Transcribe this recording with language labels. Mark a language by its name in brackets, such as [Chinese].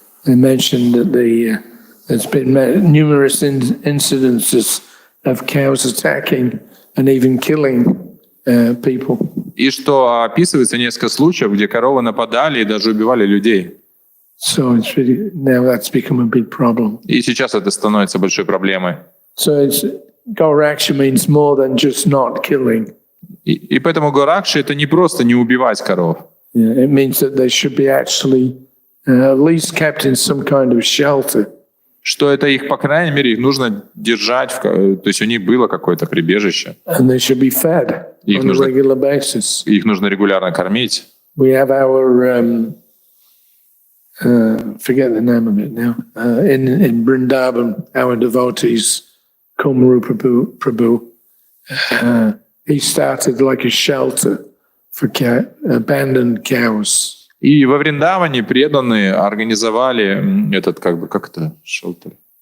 [English] They mentioned that there's been numerous incidences of cows attacking and even killing people. [Russian] И что описывается несколько случаев, где коровы нападали и даже убивали людей. [English] So it's really, now that's become a big problem. [Russian] И сейчас это становится большой проблемой. [English] So Goraksha means more than just not killing. [Russian] И поэтому Горакши — это не просто не убивать коров. [English] Yeah, it means that they should be actually at least kept in some kind of shelter. [Russian] Что это их, по крайней мере, их нужно держать, то есть у них было какое-то прибежище. [English] And they should be fed on a regular basis. [Russian] Их нужно регулярно кормить. [English] We have our, forget the name of it now, in Vrindavan, our devotees, Kumru Prabhu, he started like a shelter for abandoned cows. [Russian] И во Вриндаване преданные организовали этот, шелтер?